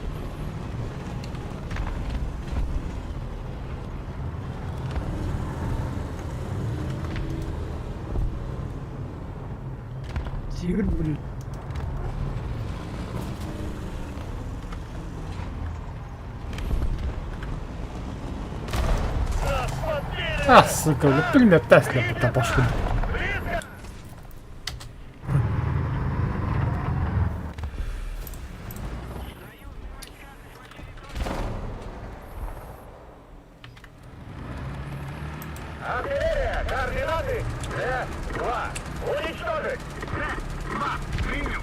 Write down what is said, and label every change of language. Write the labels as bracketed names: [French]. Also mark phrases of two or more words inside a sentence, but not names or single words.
[Russian] Тигр, блин. [Turkish] Ah suka, bilmem Tesla bu da başka. [Russian] Артиллерия! Координаты! Д-2! Уничтожить! Д-2! Принял!